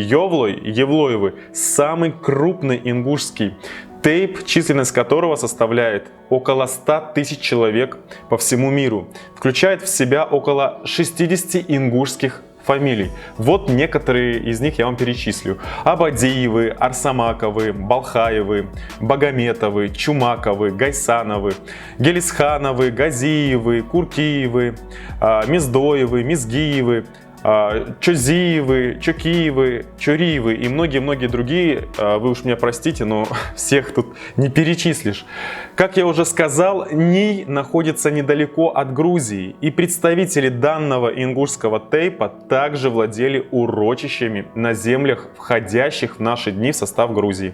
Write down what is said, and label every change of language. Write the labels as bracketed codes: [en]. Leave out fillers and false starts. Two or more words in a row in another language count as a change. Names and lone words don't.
[ru] Евлоевы – самый крупный ингушский тейп, численность которого составляет около 100 тысяч человек по всему миру. Включает в себя около 60 ингушских фамилий. Вот некоторые из них я вам перечислю. Абадиевы, Арсамаковы, Балхаевы, Багаметовы, Чумаковы, Гайсановы, Гелисхановы, Газиевы, Куркиевы, Мездоевы, Мизгиевы, Чозиевы, Чокиевы, Чуриевы и многие-многие другие. Вы уж меня простите, но всех тут не перечислишь. Как я уже сказал, Ний находится недалеко от Грузии, и представители данного ингушского тейпа также владели урочищами на землях, входящих в наши дни в состав Грузии.